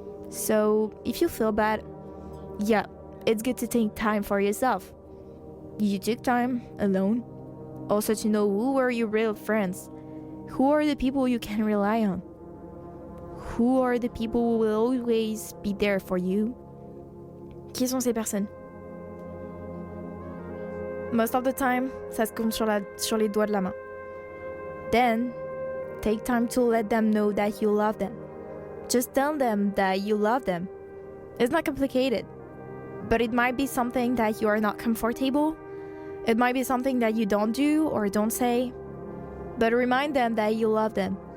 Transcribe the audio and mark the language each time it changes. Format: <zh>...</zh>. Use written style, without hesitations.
<en>So if you feel bad, yeah, it's good to take time for yourself. You took time alone. Also to know who are your real friends. Who are the people you can rely on? Who are the people who will always be there for you?</en> <fr>Qui sont ces personnes?</fr> <en>Most of the time,</en> <fr>ça se compte sur les doigts de la main.</fr> <en>Then, take time to let them know that you love them. Just tell them that you love them. It's not complicated, but it might be something that you are not comfortable. It might be something that you don't do or don't say, but remind them that you love them.</en>